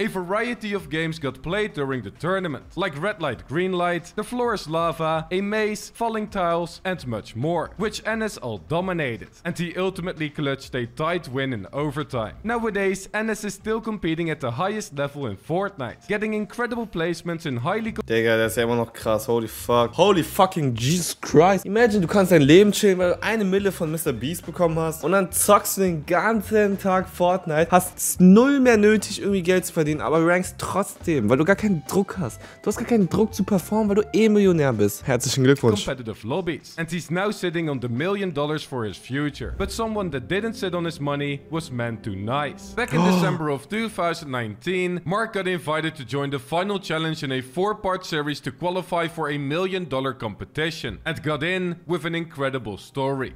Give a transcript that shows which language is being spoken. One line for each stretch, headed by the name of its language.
English: A variety of games got played during the tournament, like Red Light, Green Light, The Floor is Lava, a maze, falling tiles and much more, which NS all dominated, and he ultimately clutched a tight win in overtime. Nowadays, NS is still competing at the highest level in Fortnite, getting incredible placements in highly
German: Digga, der ist ja immer noch krass.
English: Holy fuck. Holy fucking Jesus Christ.
German: Imagine, du kannst dein Leben chillen, weil du 1 Mille von MrBeast bekommen hast. Und dann zockst du den ganzen Tag Fortnite. Hast null mehr nötig, irgendwie Geld zu verdienen. Aber rankst trotzdem, weil du gar keinen Druck hast. Du hast gar keinen Druck zu performen, weil du eh Millionär bist. Herzlichen Glückwunsch.
English: competitive lobbies. And he's now sitting on the $1 million for his future. But someone that didn't sit on his money was meant too nice. Back in December of 2019, Mark got invited to join the final challenge in a 4-part series to qualify for a $1 million competition, and got in with an incredible story.